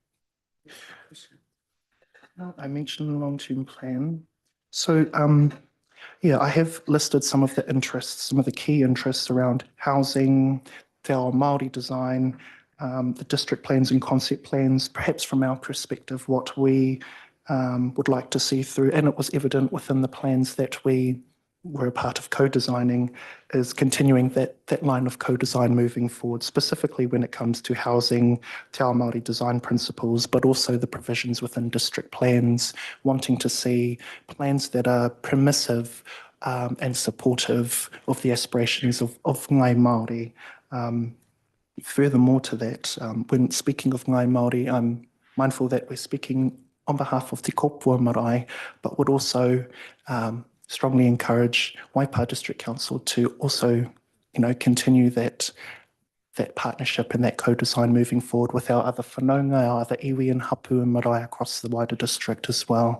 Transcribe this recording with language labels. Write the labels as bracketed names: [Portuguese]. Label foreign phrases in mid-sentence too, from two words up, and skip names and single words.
[English] I mentioned the long-term plan. So Yeah, I have listed some of the interests, some of the key interests around housing, [Māori] te ao Māori [English] design, the district plans and concept plans, perhaps from our perspective, what we would like to see through. And it was evident within the plans that we were a part of co-designing is continuing that line of co-design moving forward, specifically when it comes to housing, [Māori] te ao Māori [English] design principles, but also the provisions within district plans, wanting to see plans that are permissive and supportive of the aspirations of [Māori] Ngai Māori. [English] Furthermore to that, when speaking of [Māori] Ngai Māori, [English] I'm mindful that we're speaking on behalf of Te Kopua Marae, but would also strongly encourage Waipa District Council to also, continue that partnership and that co-design moving forward with our other whanaunga, our other iwi and hapu and marae across the wider district as well.